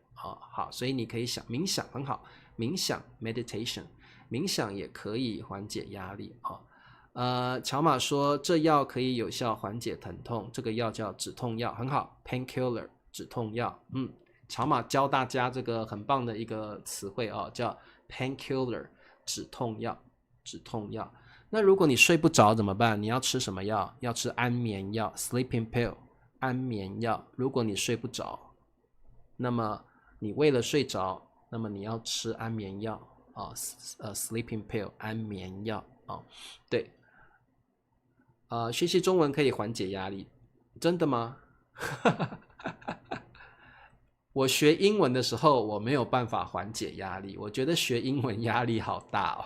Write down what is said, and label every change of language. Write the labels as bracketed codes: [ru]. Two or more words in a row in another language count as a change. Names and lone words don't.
[zh] 好，所以你可以想冥想，很好，冥想 meditation， 冥想也可以緩解壓力喬馬說這藥可以有效緩解疼痛，這個藥叫止痛藥，很好 ，painkiller 止痛藥。喬馬教大家這個很棒的一個詞彙叫 painkiller 止痛藥，止痛藥。那如果你睡不着怎麼辦？你要吃什麼藥？要吃安眠藥 [en] sleeping pill [zh] 安眠藥。如果你睡不着，那麼你為了睡着，那麼你要吃安眠药 [en] sleeping pill [zh] 安眠药对。學習中文可以緩解壓力，真的嗎？我學英文的時候，我沒有辦法緩解壓力，我覺得學英文壓力好大哦。